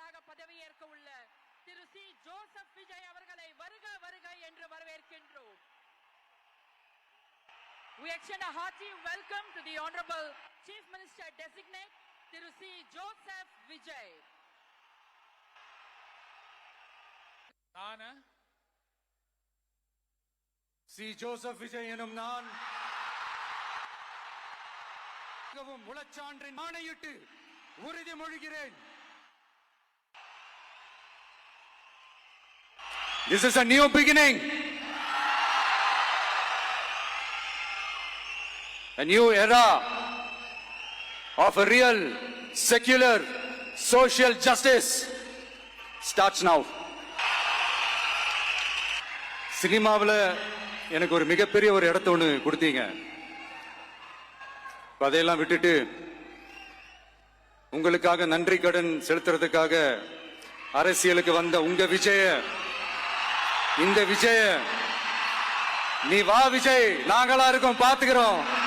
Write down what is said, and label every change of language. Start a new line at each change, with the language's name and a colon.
Tamil: பதவியேற்க உள்ள திரு C Joseph Vijay அவர்களை வருக வருக என்று வரவேற்கின்றோம்.
English: We extend a hearty welcome to the Honorable Chief Minister Designate Thiru C Joseph Vijay.
Tamil: நான் சி ஜோசப் விஜய் எனும் நான் முழச்சான்றின் ஆணையிட்டு உறுதிமொழிகிறேன்.
English: This is a new beginning. A new era of a real, secular, social justice starts now.
Tamil: சினிமாவில் எனக்கு ஒரு மிகப்பெரிய ஒரு இடத்த ஒன்று கொடுத்தீங்க. அதையெல்லாம் விட்டுட்டு உங்களுக்காக நன்றி கடன் செலுத்துறதுக்காக அரசியலுக்கு வந்த உங்க விஜய, இந்த விஜய, நீ வா விஜய், நாங்களா இருக்கோம், பாத்துக்கிறோம்.